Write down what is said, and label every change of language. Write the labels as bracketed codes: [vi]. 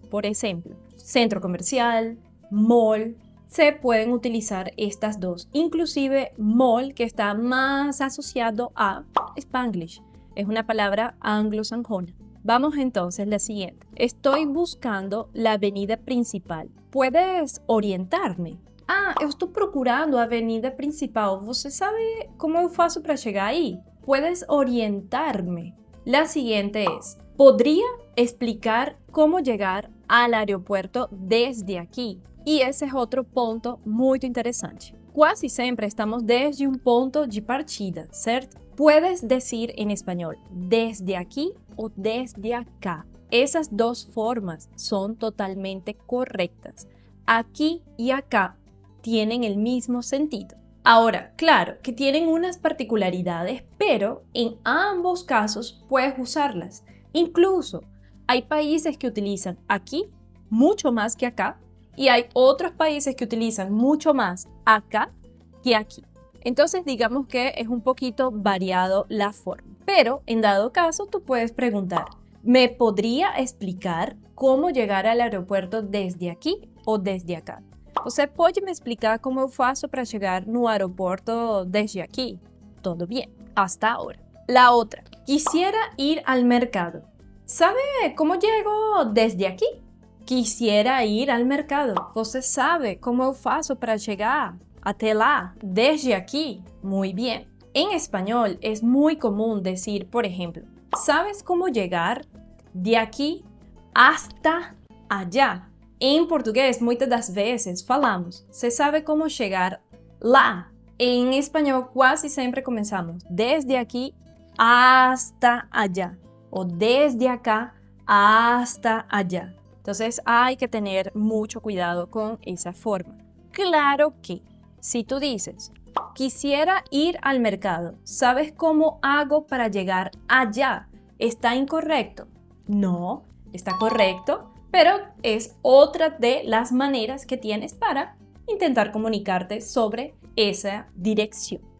[es] Por ejemplo, centro comercial, mall, se pueden utilizar estas dos. Inclusive mall, que está más asociado a Spanglish, es una palabra anglosajona. Vamos entonces a la siguiente. Estoy buscando la avenida principal. ¿Puedes orientarme? [pt] Ah, eu estou procurando a avenida principal. ¿Você sabe cómo eu faço para [es] llegar ahí? ¿Puedes orientarme? La siguiente es: ¿podría explicar cómo llegar al aeropuerto desde aquí? Y ese es otro punto muy interesante. [pt] quase sempre estamos desde um ponto de partida, certo? [es] Puedes decir en español desde aquí o desde acá. Esas dos formas son totalmente correctas. Aquí y acá tienen el mismo sentido. Ahora, claro que tienen unas particularidades, pero en ambos casos puedes usarlas. Incluso hay países que utilizan aquí mucho más que acá y hay otros países que utilizan mucho más acá que aquí. Entonces digamos que es un poquito variado la forma. Pero en dado caso tú puedes preguntar, ¿me podría explicar cómo llegar al aeropuerto desde aquí ou desde acá? [pt] Você pode me explicar como eu faço para chegar no [es] aeropuerto desde aquí? Todo bien, hasta ahora. La otra, quisiera ir al mercado. ¿Sabe cómo llego desde aquí? Quisiera ir al mercado. [pt] Você sabe como eu faço para chegar até lá [es] desde aquí? Muy bien. En español es muy común decir, por ejemplo, ¿sabes cómo llegar de aquí hasta allá? [pt] Em português, muitas das vezes falamos, você sabe como chegar lá? Em espanhol, quase sempre começamos desde aqui [es] hasta allá [pt] ou [es] desde acá hasta allá. Entonces, hay que tener mucho cuidado con esa forma. Claro que, si tú dices, quisiera ir al mercado, ¿sabes cómo hago para llegar allá? ¿Está incorrecto? No, está correcto. Pero es otra de las maneras que tienes para intentar comunicarte sobre esa dirección.